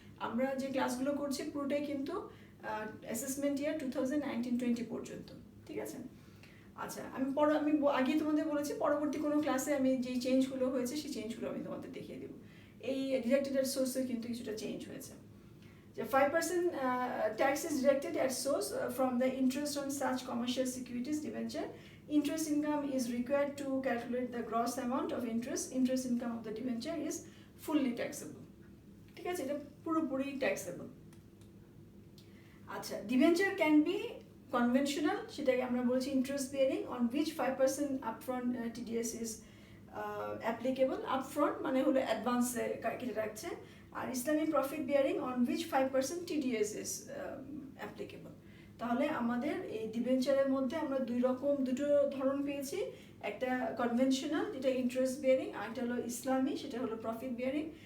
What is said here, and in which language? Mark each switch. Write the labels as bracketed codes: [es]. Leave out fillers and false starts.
[bn] আমরা যে ক্লাসগুলো করছি পুরোটাই কিন্তু অ্যাসেসমেন্ট ইয়ার 2019-20 পর্যন্ত। ঠিক আছে, আচ্ছা, আমি আগে তোমাদের বলেছি পরবর্তী কোনো ক্লাসে আমি যেই চেঞ্জগুলো হয়েছে সেই চেঞ্জগুলো আমি তোমাদের দেখিয়ে দেবো। এই ডিডাক্টেড অ্যাট সোর্সে কিন্তু কিছুটা চেঞ্জ হয়েছে। [en] The 5% tax is deducted at source from the interest on such commercial securities debenture. Interest income is required to calculate the gross amount of interest. Interest income of the debenture is fully taxable. [bn] ঠিক আছে, এটা পুরোপুরি taxable. [en] আচ্ছা, debenture can be conventional, [bn] সেটাকে আমরা বলছি [en] interest bearing, on which 5% upfront TDS is applicable. [bn] Upfront মানে হলো অ্যাডভান্সে কেটে রাখছে। আর [en] Islamic profit bearing on which 5% TDS is applicable. [bn] তাহলে আমাদের এই ডিবেঞ্চারের মধ্যে আমরা দুটো ধরন পেয়েছি, একটা কনভেনশনাল যেটা ইন্টারেস্ট বিয়ারিং, আর একটা হলো ইসলামী সেটা হলো প্রফিট বিয়ারিং।